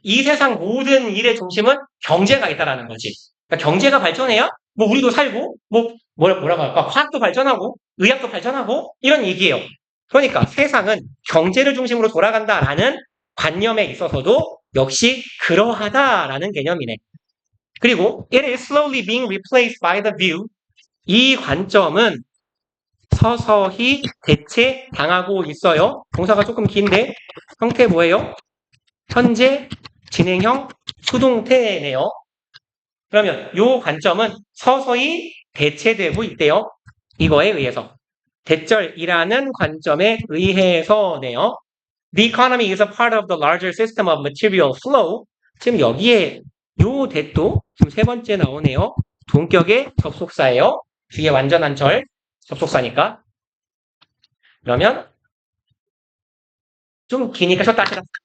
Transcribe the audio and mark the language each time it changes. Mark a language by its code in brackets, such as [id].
[ko] 이 세상 모든 일의 중심은 경제가 있다라는 거지. 그러니까 경제가 발전해야 뭐 우리도 살고 뭐라고 할까? 화학도 발전하고 의학도 발전하고 이런 얘기예요. 그러니까 세상은 경제를 중심으로 돌아간다라는 관념에 있어서도 역시 그러하다라는 개념이네. 그리고 [en] it is slowly being replaced by the view. [ko] 이 관점은 서서히 대체당하고 있어요. 동사가 조금 긴데 형태 뭐예요? 현재 진행형 수동태네요. 그러면 이 관점은 서서히 대체되고 있대요. 이거에 의해서. 대절이라는 관점에 의해서네요. [en] The economy is a part of the larger system of material flow. [ko] 지금 여기에 요 대도 지금 세 번째 나오네요. 동격의 접속사예요. 뒤에 완전한 절 접속사니까. 그러면 좀 기니까 쉬었다 하시라.